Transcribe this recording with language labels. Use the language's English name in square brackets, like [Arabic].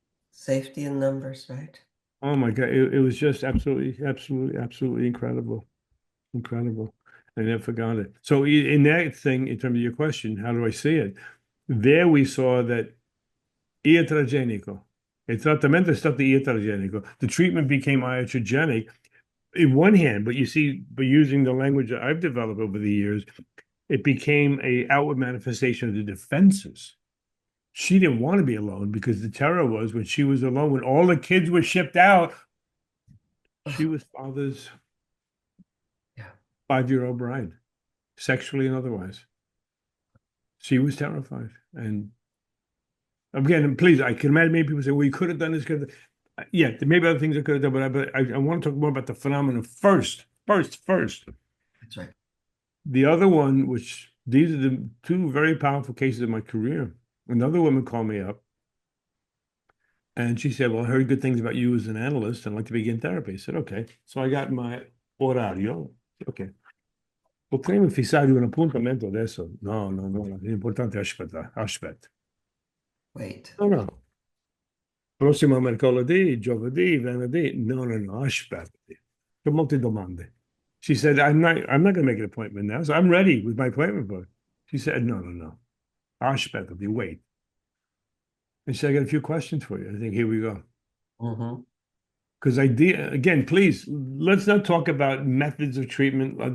[English] Safety in numbers, right? Oh my God, it was just absolutely incredible. Incredible. I never forgot it. So in that thing, in terms of your question, how do I see it? There we saw that iatrogenico. [Italian] Il trattamento è stato iatrogenico. [English] The treatment became iatrogenic in one hand, but you see, by using the language that I've developed over the years, it became an outward manifestation of the defenses. She didn't want to be alone because the terror was when she was alone, when all the kids were shipped out, she was father's 5-year-old bride, sexually and otherwise. She was terrified. And again, please, I can imagine many people say, well, you could have done this. Yeah, there may be other things I could have done, but I want to talk more about the phenomenon first. That's right. The other one, which these are the two very powerful cases of my career. Another woman called me up and she said, well, I heard good things about you as an analyst and I'd like to begin therapy. I said, okay. So I got my orario. Okay. [Italian] Potremmo fissare un appuntamento adesso? No, è importante aspetta. [English] Wait. No. [Italian] Prossimo mercoledì, giovedì, venerdì. No, aspetti. C'ho molte domande. [English] She said, I'm not going to make an appointment now. So I'm ready with my appointment book. She said, no. Aspetti, wait. And she said, I got a few questions for you. I think, here we go. Mm-hmm. Because again, please, let's not talk about methods of treatment.